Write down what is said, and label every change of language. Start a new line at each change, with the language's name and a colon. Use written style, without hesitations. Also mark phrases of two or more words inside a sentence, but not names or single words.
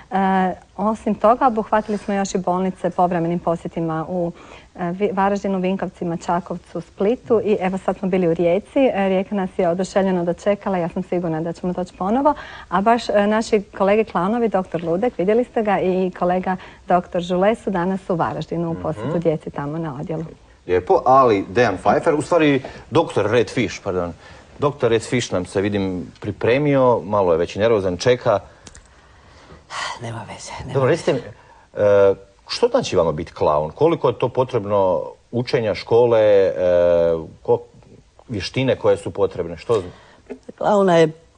Croatian: Osim toga, obuhvatili smo još i bolnice povremenim posjetima u Varaždinu, Vinkovcima, Čakovcu, Splitu i evo sad smo bili u Rijeci. Rijeka nas je oduševljeno dočekala, ja sam sigurna da ćemo doći ponovo, a baš naši kolege klaunovi, dr. Ludek, vidjeli ste ga, i kolega dr. Žule su danas u Varaždinu u posjetu djeci tamo na odjelu. Lijepo, ali Dejan Pfeiffer, u stvari dr. Red Fish, pardon, dr. Red Fish nam se, vidim, pripremio, malo je već nervozan, čeka. Nema veze. Dobro, recite mi, što znači vama biti klaun? Koliko je to potrebno učenja, škole, vještine koje su potrebne? Što? Klauna je